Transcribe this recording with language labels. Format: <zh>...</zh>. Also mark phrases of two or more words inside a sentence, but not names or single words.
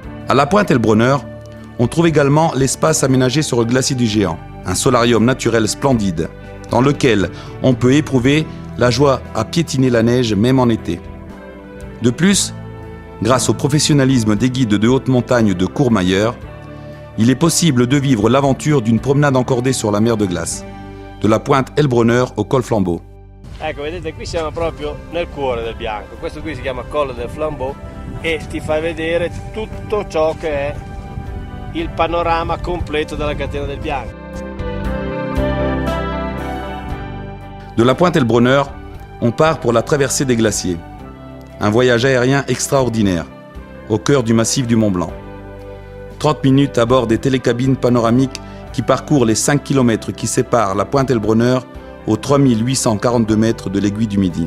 <fr>À la pointe Heilbronner, on trouve également l'espace aménagé sur le glacier du Géant, un solarium naturel splendide, dans lequel on peut éprouver la joie à piétiner la neige même en été. De plus, grâce au professionnalisme des guides de haute montagne de Courmayeur, il est possible de vivre l'aventure d'une promenade encordée sur la mer de glace, de la pointe Heilbronner au col Flambeau.</fr> <it>Ecco, vedete qui siamo proprio nel cuore del Bianco. Questo qui si chiama Colle del Flambeau e ti fa vedere tutto ciò che è il panorama completo della catena del Bianco.</it> <fr>De la pointe Heilbronner, on part pour la traversée des glaciers. Un voyage aérien extraordinaire, au cœur du massif du Mont-Blanc. 30 minutes à bord des télécabines panoramiques qui parcourent les 5 km qui séparent la pointe Heilbronner aux 3842 mètres de l'aiguille du Midi.</fr>